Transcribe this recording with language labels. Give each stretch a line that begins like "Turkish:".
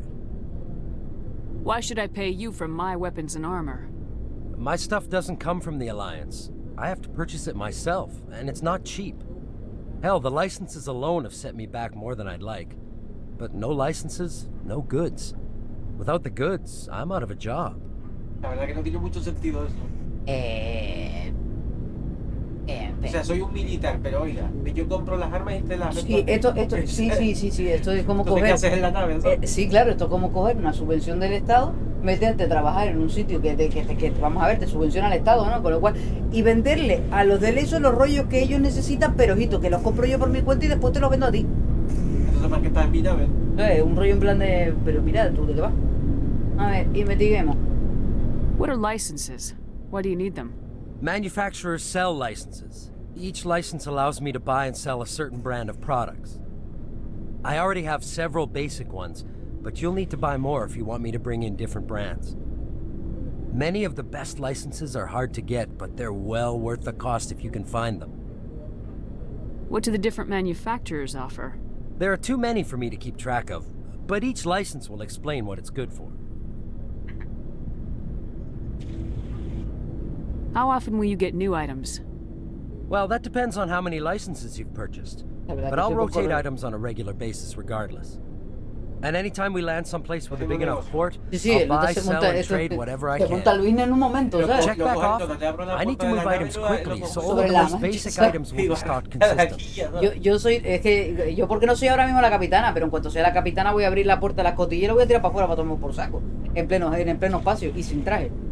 English: Why should I pay you for my weapons and armor? My stuff doesn't come from the Alliance. I have to purchase it myself, and it's not cheap. Hell, the licenses alone have set me back more than I'd like. But no licenses, no goods. Without the goods, I'm out of a job.
Spanish: La verdad que no tiene mucho sentido eso. O sea, soy un militar, pero oiga, yo compro las armas y te las vendo. Sí, esto es como Entonces, coger. ¿qué haces en la nave? Sí, claro, esto es como coger una subvención del Estado, meterte a trabajar en un sitio que vamos a ver, te subvenciona el Estado, ¿no? Con lo cual, y venderle a los del ESO los rollos que ellos necesitan, pero ojito, que los compro yo por mi cuenta y después te los vendo a ti. Entonces, ¿para qué estás en mi nave? Un rollo en plan de, pero mira, ¿tú de qué vas? A ver, investiguemos.
English: What are licenses? Why do you need them? Manufacturers sell licenses. Each license allows me to buy and sell a certain brand of products. I already have several basic ones, but you'll need to buy more if you want me to bring in different brands. Many of the best licenses are hard to get, but they're well worth the cost if you can find them. What do the different manufacturers offer? There are too many for me to keep track of, but each license will explain what it's good for. How often will you get new items? Well, that depends on how many licenses you've purchased. But I'll rotate items on a regular basis regardless. And anytime we land someplace with a big enough port, I'll buy, sell, and trade whatever I can.
Spanish: En un momento, ¿sabes?
English: Check back off. I need to move items quickly, so all of the most basic items will be stocked consistently.
Spanish: Yo porque no soy ahora mismo la capitana, pero en cuanto sea la capitana voy a abrir la puerta de la escotilla y lo voy a tirar para afuera para tomar por saco. En pleno espacio y sin traje.